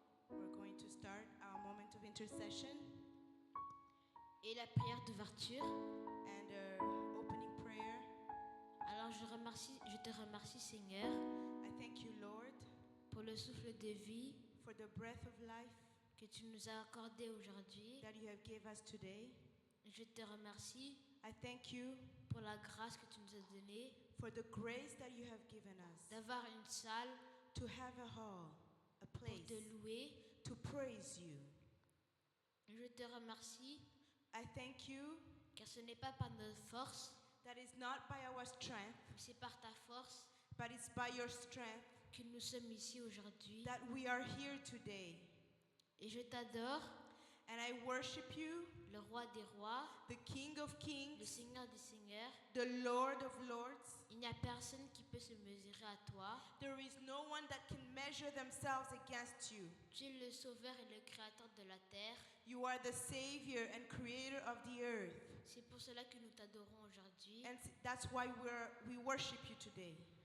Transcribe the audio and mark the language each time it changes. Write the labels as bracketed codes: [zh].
[en] We're going to start our moment of intercession [fr] Et la prière d'ouverture. [en] and opening prayer. [fr] Alors je te remercie Seigneur [en] I thank you, Lord, [fr] pour le souffle de vie [en] for the breath of life [fr] que tu nous as accordé aujourd'hui. [en] that you have gave us today. [fr] Je te remercie [en] I thank you [fr] pour la grâce que tu nous as donnée [en] for the grace that you have given us [fr] d'avoir une salle [en] to have a hall, a [fr] pour [en] place [fr] te louer. [en] to praise you. [fr] Je te remercie [en] I thank you [fr] car ce n'est pas par notre force, [en] that it's not by our strength, [fr] mais c'est par ta force [en] but it's by your strength [fr] que nous sommes ici aujourd'hui. [en] that we are here today. [fr] Et je t'adore, [en] And I worship you, [fr] le roi des rois, [en] the King of [fr] le [en] Kings, [fr] Seigneur des seigneurs. [en] the Lord of Lords. [fr] Il n'y a personne qui peut se mesurer à toi. [en] There is no one that can measure themselves against you. [fr] Tu es le sauveur et le créateur de la terre. [en] You are the Savior and Creator of the earth. [fr] C'est pour cela que nous t'adorons aujourd'hui. [en] And that's why we worship you today.